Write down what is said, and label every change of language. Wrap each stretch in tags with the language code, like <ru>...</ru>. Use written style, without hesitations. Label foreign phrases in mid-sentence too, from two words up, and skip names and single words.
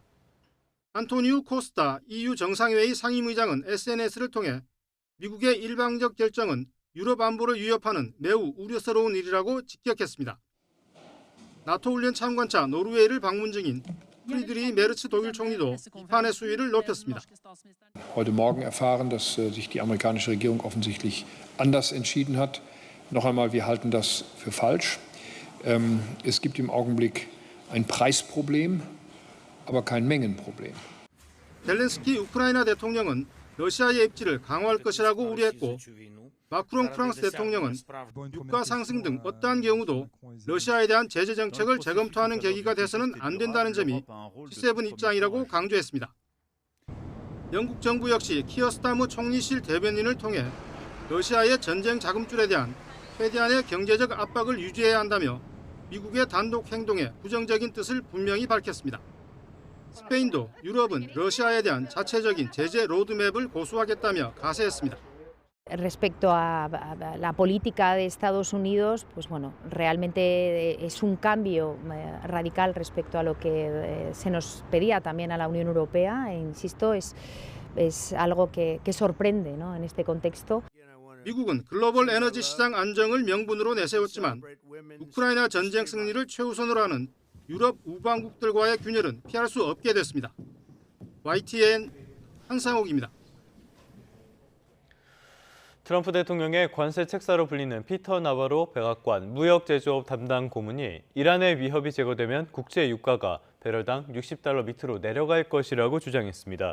<ko>안토니우 코스타 EU 정상회의 상임의장은 SNS를 통해 미국의 일방적 결정은 유럽 안보를 위협하는 매우 우려스러운 일이라고 직격했습니다. 나토 훈련 참관차 노르웨이를 방문 중인 프리드리 메르츠 독일 총리도 비판의 수위를 높였습니다.</ko> <de>Heute Morgen erfahren, dass sich die amerikanische Regierung offensichtlich anders entschieden hat. Noch einmal, wir halten das für falsch. Es gibt im Augenblick ein Preisproblem, aber kein Mengenproblem.</de> <ko>젤렌스키 우크라이나 대통령은 러시아의 입지를 강화할 것이라고 우려했고 마크롱 프랑스 대통령은 유가 상승 등 어떠한 경우도 러시아에 대한 제재 정책을 재검토하는 계기가 돼서는 안 된다는 점이 G7 입장이라고 강조했습니다. 영국 정부 역시 키어 스타머 총리실 대변인을 통해 러시아의 전쟁 자금줄에 대한 최대한의 경제적 압박을 유지해야 한다며 미국의 단독 행동에 부정적인 뜻을 분명히 밝혔습니다. 스페인도 유럽은 러시아에 대한 자체적인 제재 로드맵을 고수하겠다며 가세했습니다.</ko> <es>Respecto a la política de Estados Unidos, pues bueno, realmente es un cambio radical respecto a lo que se nos pedía también a la Unión Europea. E insisto, es algo que sorprende, ¿no? En este contexto.</es> <ko>미국은 글로벌 에너지 시장 안정을 명분으로 내세웠지만 우크라이나 전쟁 승리를 최우선으로 하는 유럽 우방국들과의 균열은 피할 수 없게 됐습니다. YTN 한상욱입니다. 트럼프 대통령의 관세 책사로 불리는 피터 나바로 백악관 무역제조업 담당 고문이 이란의 위협이 제거되면 국제 유가가 배럴당 $60 밑으로 내려갈 것이라고 주장했습니다.</ko>